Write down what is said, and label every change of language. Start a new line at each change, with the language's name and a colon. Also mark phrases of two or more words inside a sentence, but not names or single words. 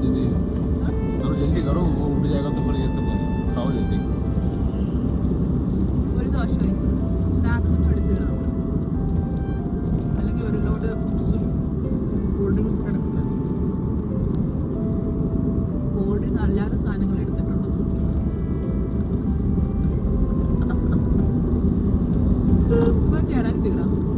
Hindi: जल्दी करो, वो उड़ जाएगा तो फिर ये सब खाओ जल्दी.
Malayalam: ഒരു ദോശ കഴിക്കും, സ്നാക്സ് ഒന്നും എടുത്തില്ല നമ്മൾ, അല്ലെങ്കിൽ ഒരു ലോഡ് ചിപ്സും
English: cool drink
Malayalam: കിടക്കുന്നത്.
English: cool drink
Malayalam: അല്ലാതെ സാധനങ്ങൾ എടുത്തിട്ടുണ്ട്. ഇപ്പം ചേരാൻ തീരാം.